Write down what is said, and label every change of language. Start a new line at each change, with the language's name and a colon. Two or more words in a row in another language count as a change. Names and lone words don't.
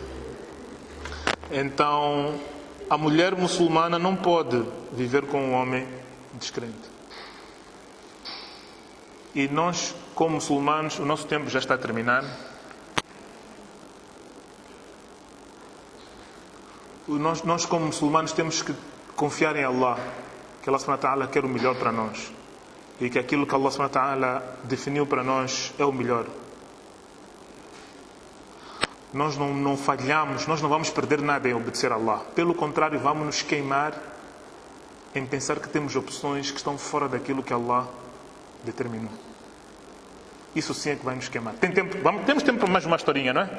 Portuguese: Então, a mulher muçulmana não pode viver com um homem descrente. E nós, como muçulmanos, o nosso tempo já está a terminar. Nós como muçulmanos, temos que confiar em Allah, que Allah
Arabic: سبحانه وتعالى
Portuguese: quer o melhor para nós. E que aquilo que Allah
Arabic: سبحانه وتعالى
Portuguese: definiu para nós é o melhor. Nós não falhamos, nós não vamos perder nada em obedecer a Allah. Pelo contrário, vamos nos queimar em pensar que temos opções que estão fora daquilo que Allah determinou. Isso sim é que vai nos queimar. Temos tempo para mais uma historinha, não é?